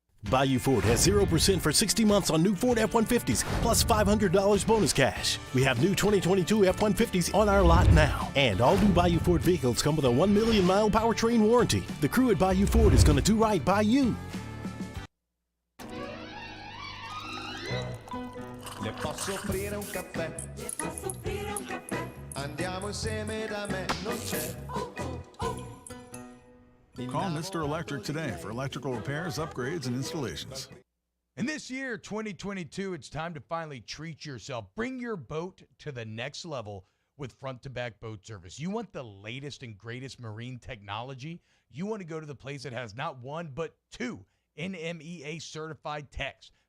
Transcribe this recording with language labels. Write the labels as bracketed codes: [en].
[en] Bayou Ford has 0% for 60 months on new Ford F-150s, plus $500 bonus cash. We have new 2022 F-150s on our lot now. And all new Bayou Ford vehicles come with a 1 million mile powertrain warranty. The crew at Bayou Ford is going to do right by you. [it] Le posso offrire un caffè? Le posso offrire un caffè? Andiamo insieme da me, non c'è. [en] Call Mr. Electric today for electrical repairs, upgrades, and installations. And this year, 2022, it's time to finally treat yourself. Bring your boat to the next level with front-to-back boat service. You want the latest and greatest marine technology? You want to go to the place that has not one, but two NMEA certified techs.